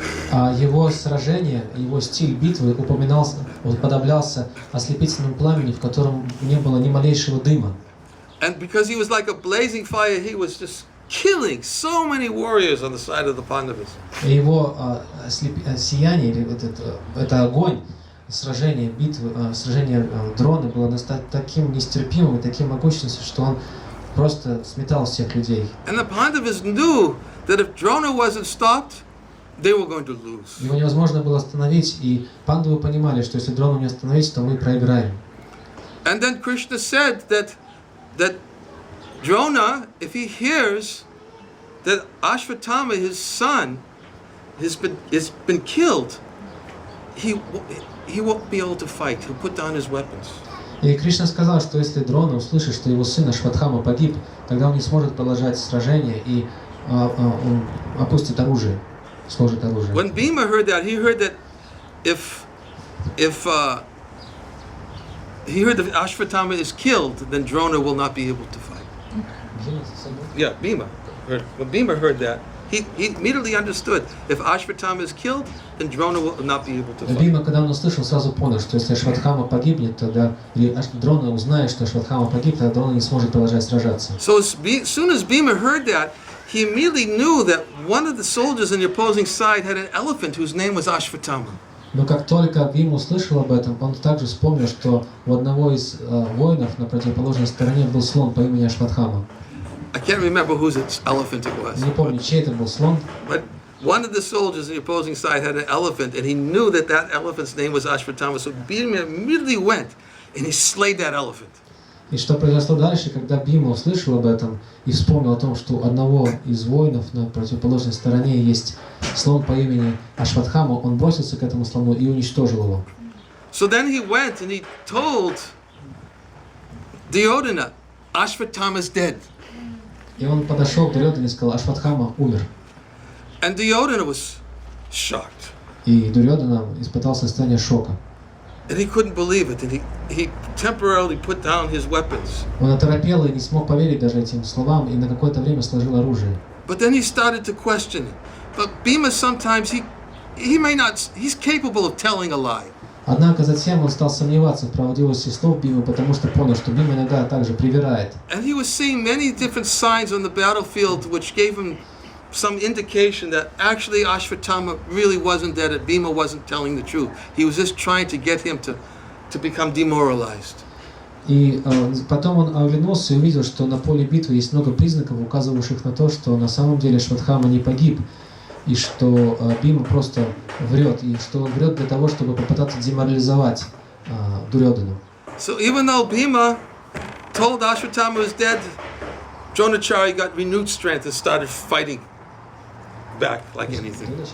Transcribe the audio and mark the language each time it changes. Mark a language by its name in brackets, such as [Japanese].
[Russian] А его сражение, его стиль битвы уподоблялся ослепительному пламени, в котором не было ни малейшего дыма. [English] And because he was like a blazing fire, he was just killing so many warriors on the side of the Pandavas. [Russian] И его сияние, или это огонь, сражение битвы, сражение Дроны было таким нестерпимым и таким могущественным, что он просто сметал всех людей. [English] And the Pandavas knew that if Drona wasn't stopped, they were going to lose. [Russian] Его невозможно было остановить, и пандавы понимали, что если Дрону не остановить, то мы проиграем. [English] And then Krishna said that Drona, if he hears that Ashvatthama, his son, has been killed, he won't be able to fight. He'll put down his weapons. [Russian] И Кришна сказал, что если Дрона услышит, что его сын Ашватхама погиб, тогда он не сможет продолжать сражение и он опустит оружие, сложит оружие. [English] When Bhima heard that, he heard that if he heard that Ashvatthama is killed, then Drona will not be able to fight. Yeah, Bhima. When Bhima heard that, he immediately understood if Ashvatthama is killed, then Drona will not be able to fight. [Russian] Бхима, когда он услышал, сразу понял, что если Ашватхама погибнет, тогда или Дрона узнает, что Ашватхама погиб, тогда Дрона не сможет продолжать сражаться. [English] So as soon as Bhima heard that, he immediately knew that one of the soldiers on the opposing side had an elephant whose name was Ashvatthama. [Russian] Но как только Бхима услышал об этом, он также вспомнил, что у одного из воинов на противоположной стороне был слон по имени Ашватхама. [English] I can't remember whose elephant it was. [Russian] Не помню, чей это был слон. [English] But one of the soldiers on the opposing side had an elephant, and he knew that elephant's name was Ashvatthama. So Bhima immediately went and he slayed that elephant. [Russian] И что произошло дальше, когда Бхима услышал об этом и вспомнил о том, что у одного из воинов на противоположной стороне есть слон по имени Ашватхама, он бросился к этому слону и уничтожил его. [English] So then he went and he told Duryodhana, Ashvatthama is dead. [Russian] И он подошел к Дурьодхане и сказал, Ашватхама умер. [English] And Duryodhana was shocked. [Russian] И Дурьодхана испытал состояние шока. [English] And he couldn't believe it, and he temporarily put down his weapons. [Russian] Он оторопел и не смог поверить даже этим словам, и на какое-то время сложил оружие. [English] But then he started to question it. But Bhima sometimes he's capable of telling a lie. [Russian] Однако затем он стал сомневаться в правдивости слов Бимы, потому что понял, что Бима иногда также привирает. [English] And he was seeing many different signs on the battlefield which gave him some indication that actually Ashwatthama really wasn't dead, that Bhima wasn't telling the truth. He was just trying to get him to become demoralized. [Russian] И потом он оглянулся и увидел, что на поле битвы есть много признаков, указывающих на то, что на самом деле Ашватthама не погиб, и что Бима просто врет, и что он врет для того, чтобы попытаться деморализовать Дурёдхану. [English] So even though Bhima told Ashwatthama was dead, Dronacharya got renewed strength and started fighting back like anything.